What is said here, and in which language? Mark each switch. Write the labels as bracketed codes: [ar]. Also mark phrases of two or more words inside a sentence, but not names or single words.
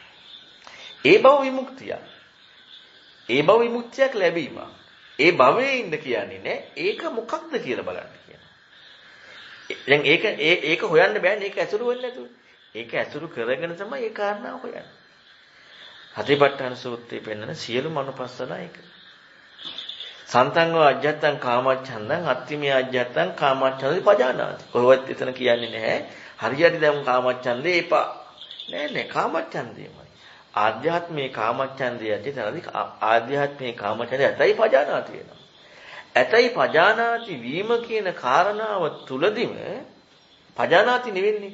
[si] ඒ භව විමුක්තිය. ඒ භව විමුක්තියක් ලැබීම. ඒ භවයේ ඉන්න කියන්නේ නෑ. ඒක මොකක්ද කියලා බලන්න කියනවා. දැන් ඒක හොයන්න බෑනේ. ඒක ඇසුරු වෙන්නේ නැතුව. ඒක ඇසුරු කරගෙන තමයි ඒ කාරණාව හොයන්නේ. හතිපට්ඨාන සූත්‍රයේ පෙන්වන සියලු මනුපස්සන ඒක. [pi] සන්තංගෝ අජ්ජත්තං කාමච්ඡන්දං අත්තිමේ අජ්ජත්තං කාමච්ඡන්දේ පජානාති. [si] කොහොමවත් එතන කියන්නේ නැහැ. හරියට දැන් කාමච්ඡන්දේ එපා. නෑ කාමච්ඡන්දේමයි. ආධ්‍යාත්මේ කාමච්ඡන්දේ ඇති තැනදී ආධ්‍යාත්මේ කාමච්ඡන්දේ ඇතයි පජානාති වෙනවා. ඇතයි පජානාති වීම කියන කාරණාව තුලදීම පජානාති නෙවෙන්නේ.